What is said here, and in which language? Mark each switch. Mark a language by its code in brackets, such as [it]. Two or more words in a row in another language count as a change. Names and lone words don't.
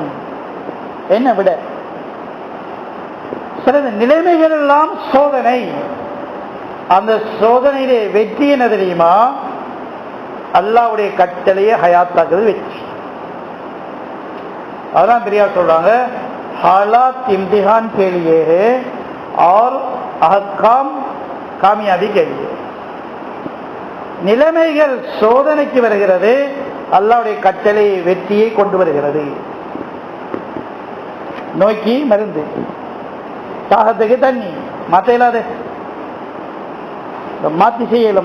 [ta] என்ன விட? சில நிலைமைகள் எல்லாம் சோதனை. அந்த சோதனையிலே வெற்றி என்ன தெரியுமா? அல்லாஹ்வுடைய கட்டளையை ஹயாத்தாக்குறது வெற்றி. அதான் பெரியார் சொல்றாங்க, [hi] हालात इम्तिहान के लिए है और अहकाम कामयाबी के लिए. [ta] நிலைமைகள் சோதனைக்கு வருகிறது, அல்லாஹ்வுடைய கட்டளை வெற்றியை கொண்டு வருகிறது. நோய்க்கு மருந்து, தாகத்துக்கு தண்ணி, மாற்ற இல்லாத மாத்தி செய்யலாமா?